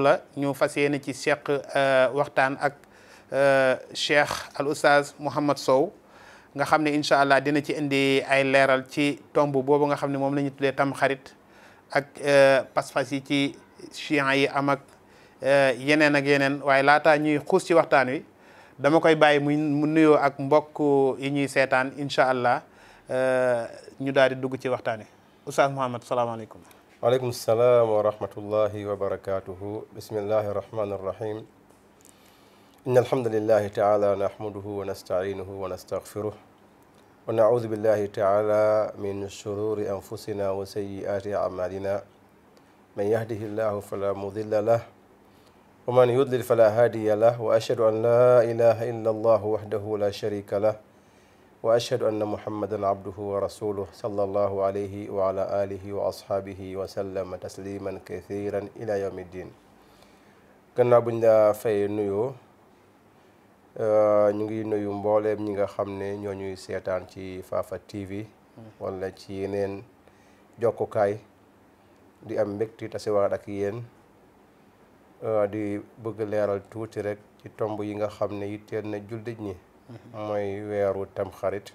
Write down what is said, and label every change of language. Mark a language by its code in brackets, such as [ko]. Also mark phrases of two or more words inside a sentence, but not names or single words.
[wo] la ñu fas yéene ci seq waxtaan ak cheikh al oustaz Mouhamed Sow nga xam ne [ar] إن شاء الله [wo] dina ci indi ay leeral ci tomb boobu nga xam ne moom la ñu tuddee tam xarit ak pas-pas yi ci chiites yi am ak yeneen ak yeneen waaye laataa ñuy xuus ci waxtaan wi dama koy bàyyi mu nuyoo ak mbokk yi ñuy seetaan [ar] إن شاء الله [wo] ñu daal di dugg ci waxtaan wi oustaz Mouhamed salaamaaleykum. [ar] وعليكم السلام ورحمة الله وبركاته. بسم الله الرحمن الرحيم. إن الحمد لله تعالى نحمده ونستعينه ونستغفره ونعوذ بالله تعالى من شرور أنفسنا وسيئات أعمالنا من يهده الله فلا مضل له ومن يضلل فلا هادي له وأشهد أن لا إله إلا الله وحده لا شريك له وأشهد أن محمدا عبده ورسوله صلى الله عليه وعلى آله وأصحابه وسلم تسليما كثيرا إلى يوم الدين. [wo] gannaaw buñ la fay nuyoo ñu ngi nuyu mbooleem ñi nga xam ne ñoo ñuy seetaan ci Fafa TV wala ci yeneen jokkukaay di am mbégte tasewaat ak yéen di bëgg leeral tuuti rek ci tomb yi nga xam ne yitteel na jullit ñi mooy weeru tamxarit.